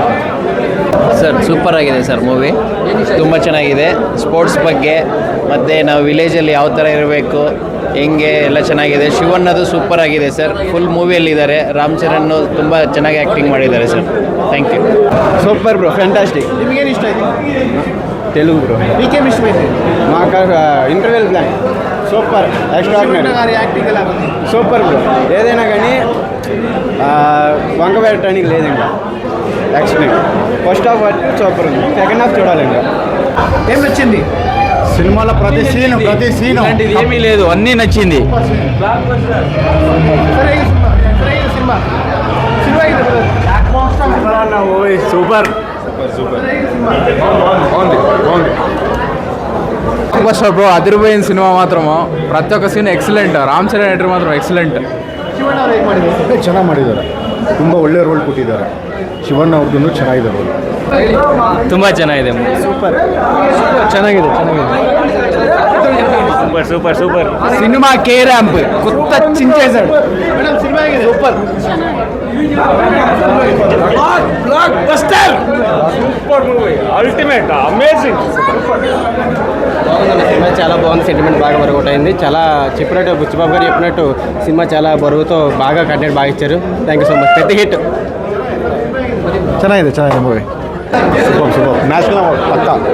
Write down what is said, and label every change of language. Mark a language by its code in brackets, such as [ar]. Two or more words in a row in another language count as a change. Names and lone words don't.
[kn] ಸರ್. ಸೂಪರ್ ಆಗಿದೆ ಸರ್ ಮೂವಿ, ತುಂಬ ಚೆನ್ನಾಗಿದೆ. ಸ್ಪೋರ್ಟ್ಸ್ ಬಗ್ಗೆ ಮತ್ತು ನಾವು ವಿಲೇಜಲ್ಲಿ ಯಾವ ಥರ ಇರಬೇಕು ಹೆಂಗೆ ಎಲ್ಲ ಚೆನ್ನಾಗಿದೆ. ಶಿವಣ್ಣದು ಸೂಪರ್ ಆಗಿದೆ ಸರ್, ಫುಲ್ ಮೂವಿಯಲ್ಲಿದ್ದಾರೆ. ರಾಮ್ ಚರಣ್ ತುಂಬ ಚೆನ್ನಾಗಿ ಆ್ಯಕ್ಟಿಂಗ್ ಮಾಡಿದ್ದಾರೆ ಸರ್. [en] thank you. super bro, fantastic. [kn] ನಿಮಗೇನು ಇಷ್ಟ ಆಯಿತು? [te] తెలుగు బ్రో. మీకేం ఇష్టమైంది? [en] మాకు interval plan super, extraordinary, [te] యాక్టింగ్ ఎలా ఉంది? [en] super bro. [te] ఏదైనా కానీ వంక పెట్టడానికి లేదు ఇంకా. ఎక్సలెంట్. [en] first half [te] వరకు సూపర్ ఉంది, [en] second half [te] చూడాలి ఇంకా. ఏం నచ్చింది సినిమాలో ప్రతి సీను ఏమీ లేదు, అన్నీ నచ్చింది. సినిమా సూపర్ [en] super star bro. [te] అదిరిపోయిన సినిమా మాత్రము, ప్రతి ఒక్క [en] scene excellent. [kn] ರಾಮ್ ಚರಣ್ ಎಂಟ್ರಿ ಮಾತ್ರ ಎಕ್ಸಲೆಂಟ್. ಶಿವಣ್ಣ ಅವ್ರು ಹೇಗೆ ಮಾಡಿದ್ದಾರೆ? ಚೆನ್ನಾಗಿ ಮಾಡಿದ್ದಾರೆ, ತುಂಬ ಒಳ್ಳೆ ರೋಲ್ ಕೊಟ್ಟಿದ್ದಾರೆ. ಶಿವಣ್ಣ ಅವ್ರದ್ದು ಚೆನ್ನಾಗಿದೆ ರೋಲ್, ತುಂಬ ಚೆನ್ನಾಗಿದೆ. ಸೂಪರ್, ಚೆನ್ನಾಗಿದೆ. [en] super super super. [te] సినిమా కే ర్యాంప్ కొత్త చించేశాడు. [kn] ಮೇಡಮ್ ಸಿನಿಮಾ ಆಗಿದೆ. [en] super block buster, super movie, ultimate, amazing. [te] సినిమా చాలా బాగుంది, సెంటిమెంట్ బాగా వర్కౌట్ అయింది. చాలా చెప్పినట్టు బుచ్చిబాబు గారు చెప్పినట్టు సినిమా చాలా బరువుతో బాగా కంటెంట్ బాగా ఇచ్చారు. [en] thank you so much. పెద్ద హిట్. [kn] ಚೆನ್ನಾಗಿದೆ ಮೂವಿ. [en] super national award [kn] ಪಕ್ಕ.